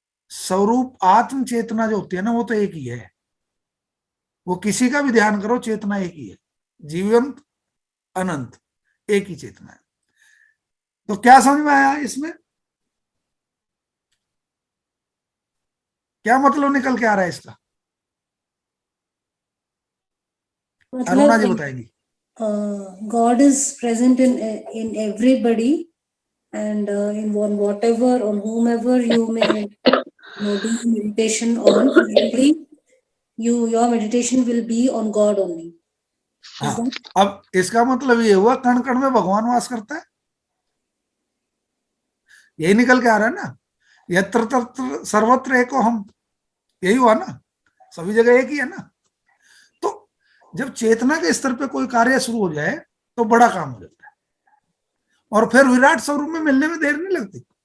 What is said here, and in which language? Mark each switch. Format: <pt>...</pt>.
<hi>स्वरूप आत्म चेतना जो होती है ना, वो तो एक ही है। वो किसी का भी ध्यान करो, चेतना एक ही है, जीवन अनंत, एक ही चेतना है। तो क्या समझ में आया इसमें? क्या मतलब निकल के आ रहा है इसका? अरुणा जी मतलब बताएंगी।</hi> <en>God is present in everybody, and in whatever on whomever you may do meditation on, finally your meditation will be on God only. Is</en> <hi>हाँ,</hi> <en>that?</en> <hi>अब इसका मतलब ये हुआ कण कण में भगवान वास करता है। यही निकल के आ रहा है ना, यत्र तत्र सर्वत्र एको हम, यही हुआ ना, सभी जगह एक ही है ना। तो जब चेतना के स्तर पे कोई कार्य शुरू हो जाए तो बड़ा काम हो जाता है, और फिर विराट स्वरूप में मिलने में देर नहीं लगती।</hi>